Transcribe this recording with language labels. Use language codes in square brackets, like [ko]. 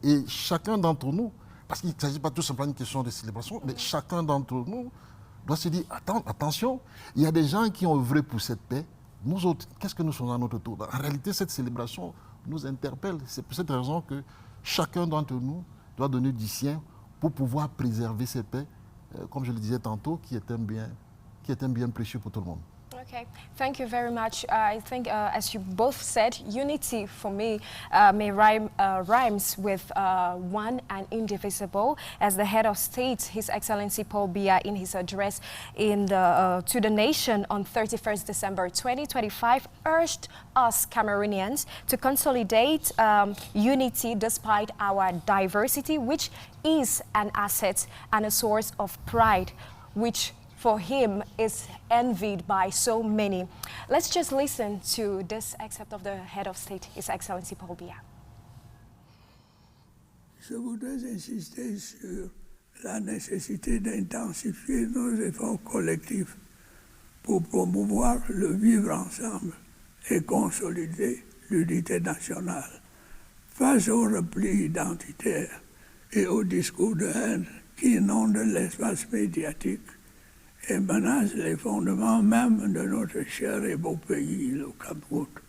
[fr] Et chacun d'entre nous, parce qu'il ne s'agit pas tout simplement d'une question de célébration, mais chacun d'entre nous doit se dire, attention, il y a des gens qui ont œuvré pour cette paix. Nous autres, qu'est-ce que nous sommes à notre tour? En réalité, cette célébration nous interpelle. C'est pour cette raison que chacun d'entre nous doit donner du sien pour pouvoir préserver cette paix, comme je le disais tantôt, qui est un bien précieux pour tout le monde. [en] Okay, thank you very much. I think, as you both said, unity for me rhymes with one and indivisible. As the head of state, His Excellency Paul Biya, in his address to the nation on 31st December 2025, urged us Cameroonians to consolidate unity despite our diversity, which is an asset and a source of pride, which for him is envied by so many. Let's just listen to this excerpt of the head of state, His Excellency Paul Biya. [fr] Je voudrais insister sur la nécessité d'intensifier nos efforts collectifs pour promouvoir le vivre ensemble et consolider l'unité nationale face au repli identitaire et au discours de haine qui inondent l'espace médiatique et menace les fondements même de notre cher et beau pays, le Cameroun.